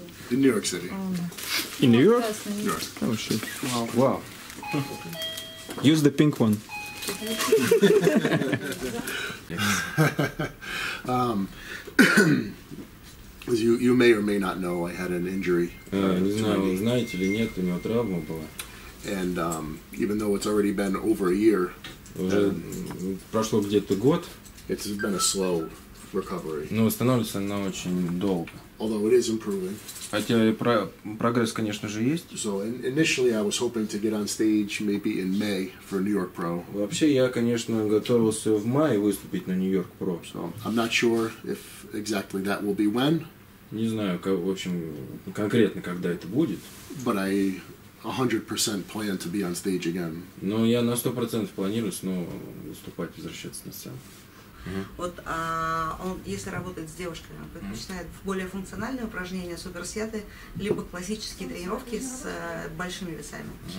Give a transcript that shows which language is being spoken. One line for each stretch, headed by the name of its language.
English: In New York City. In New York? New York. Oh shit. Wow. Use the pink one. As you may or may not know, I had an injury.
Russian: Не знаю, вы знаете или нет, у него травма была.
English: And even though it's already been over a year,
Russian: Уже прошло где-то год,
English: it's been a slow recovery.
Russian: но восстанавливается она очень долго.
English: Although it is improving.
Russian: Хотя прогресс, конечно же, есть.
English: So initially I was hoping to get on stage maybe in May for New York Pro.
Russian: Вообще я, конечно, готовился в мае выступить на Нью-Йорк Про.
English: So I'm not sure if exactly that will be when.
Russian: Не знаю, в общем, конкретно когда это будет.
English: But I 100% plan to be on stage again.
Russian: Но я на 100% планирую снова выступать, возвращаться на сцену. Вот он, если работает с девушками, он предпочитает более функциональные упражнения, суперсеты, либо классические тренировки с большими весами.